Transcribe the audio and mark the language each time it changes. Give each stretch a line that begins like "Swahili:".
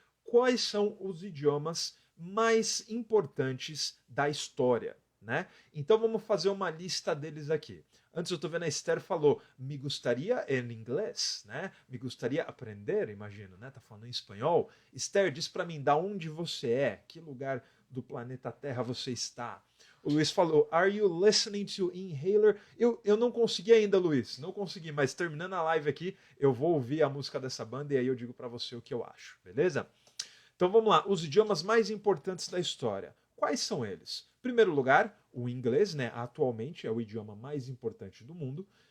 Portuguese: Quais são os idiomas mais importantes da história, né? Então vamos fazer uma lista deles aqui. Antes eu tô vendo a Esther falou, me gostaria em inglês, né? Me gostaria aprender, imagino, né? Tá falando em espanhol. Esther, diz para mim, da onde você é? Que lugar do planeta Terra você está? O Luiz falou,
English: are you listening to Inhaler?
Portuguese: Eu não consegui ainda, Luiz, não consegui, mas terminando a live aqui, eu vou ouvir a música dessa banda e aí eu digo para você o que eu acho, beleza? Então vamos lá, os idiomas mais importantes da história. Quais são eles? Em primeiro lugar, o inglês, né? Atualmente é o idioma mais importante do mundo.